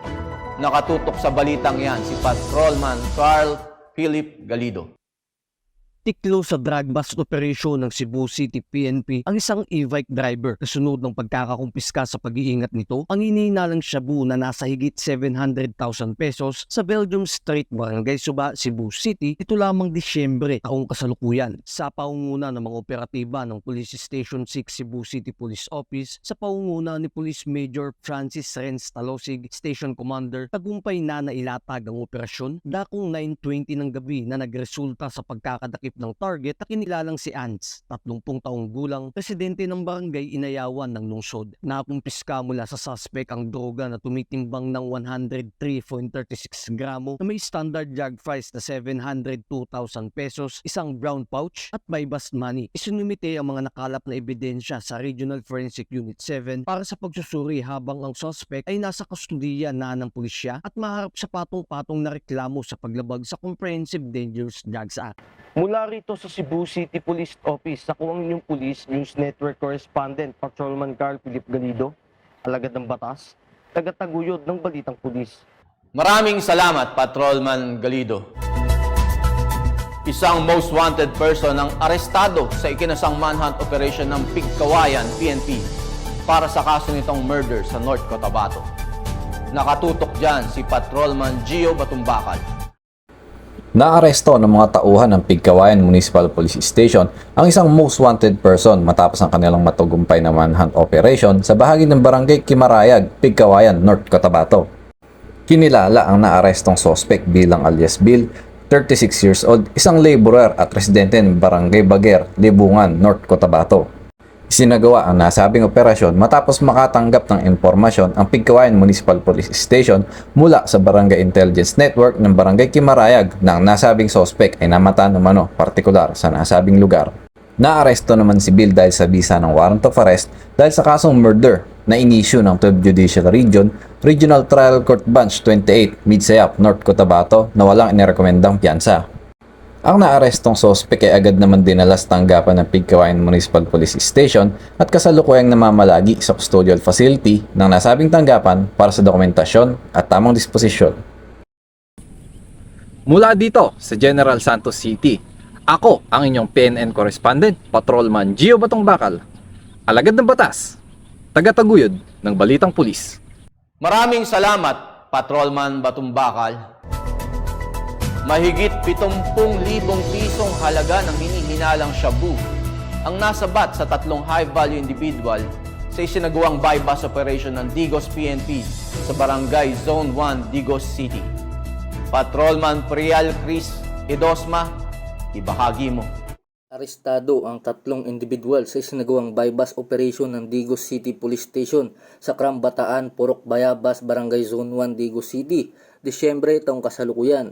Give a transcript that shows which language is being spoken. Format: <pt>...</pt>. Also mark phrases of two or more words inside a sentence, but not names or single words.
<tl>Nakatutok sa balitang yan si Patrolman Carl Philip Galido. Tiklo sa</tl> <en>drug bust operation</en> <tl>ng Cebu City PNP ang isang</tl> <en>e-bike driver.</en> <tl>Kasunod ng pagkakakumpiska sa pag-iingat nito, ang inihinalang shabu na nasa higit 700,000 pesos sa Belgium Street, Barangay Suba, Cebu City, ito lamang Disyembre taong kasalukuyan. Sa paunguna ng mga operatiba ng Police Station 6 Cebu City Police Office sa paunguna ni Police Major Francis Renz Talosig,</tl> <en>Station Commander,</en> <tl>tagumpay na nailatag ang operasyon dakong 9:20 ng gabi na nagresulta sa pagkakadakip ng target na kinilalang si Ants, 30 taong gulang, residente ng barangay Inayawan ng lungsod. Nakumpiska mula sa suspect ang droga na tumitimbang ng 103.36 gramo na may</tl> <en>standard jag price</en> <tl>na 702,000 pesos, isang</tl> <en>brown pouch</en> <tl>at may</tl> <en>bust money.</en> <tl>Isinumite ang mga nakalap na ebidensya sa Regional Forensic Unit 7 para sa pagsusuri habang ang suspect ay nasa kustudiya na ng pulisya at maharap sa patong-patong na reklamo sa paglabag sa Comprehensive Dangerous Drugs Act. Mula rito sa Cebu City Police Office, ako ang inyong Police News Network Correspondent, Patrolman Carl Philip Galido, alagad ng batas, tagataguyod ng Balitang Pulis. Maraming salamat, Patrolman Galido. Isang</tl> <en>most wanted person</en> <tl>ang arestado sa ikinasang</tl> <en>manhunt operation</en> <tl>ng Pigkawayan PNP para sa kaso nitong murder sa North Cotabato. Nakatutok dyan si Patrolman Gio Batumbakal. Naaresto ng mga tauhan ng Pigkawayan Municipal Police Station ang isang</tl> <en>most wanted person</en> <tl>matapos ang kanilang matagumpay na</tl> <en>manhunt operation</en> <tl>sa bahagi ng Barangay Kimarayag, Pigkawayan, North Cotabato. Kinilala ang naarestong suspect bilang alias Bill,</tl> <en>36 years old,</en> <tl>isang laborer at residente ng Barangay Bager, Libungan, North Cotabato. Isinagawa ang nasabing operasyon matapos makatanggap ng impormasyon ang Pigkawayan Municipal Police Station mula sa Barangay Intelligence Network ng Barangay Kimarayag na ang nasabing suspect ay namataan umano partikular sa nasabing lugar. Naaresto naman si Bill dahil sa bisa ng</tl> <en>warrant of arrest</en> <tl>dahil sa kasong murder na inisyu ng 12 Judicial Region, Regional Trial Court Bench 28, Midsayap, North Cotabato na walang inirekomendang piyansa. Ang naarestong suspect ay agad naman dinala sa tanggapan ng Pigkawayan Municipal Police Station at kasalukuyang namamalagi sa</tl> <en>custodial facility</en> <tl>ng nasabing tanggapan para sa dokumentasyon at tamang disposisyon. Mula dito sa General Santos City, ako ang inyong PNN correspondent, Patrolman Gio Batumbakal, alagad ng batas, tagataguyod ng Balitang Pulis. Maraming salamat, Patrolman Batumbakal. Mahigit 70,000 pisong halaga ng hinihinalang shabu ang nasabat sa 3</tl> <en>high-value individual</en> <tl>sa isinagawang</tl> <en>bypass operation</en> <tl>ng Digos PNP sa Barangay Zone 1, Digos City. Patrolman Prial Chris Edosma, ibahagi mo. Arestado ang 3 individual sa isinagawang</tl> <en>bypass operation</en> <tl>ng Digos City Police Station sa Kram Bataan, Purok Bayabas, Barangay Zone 1, Digos City, Disyembre taong kasalukuyan.</tl>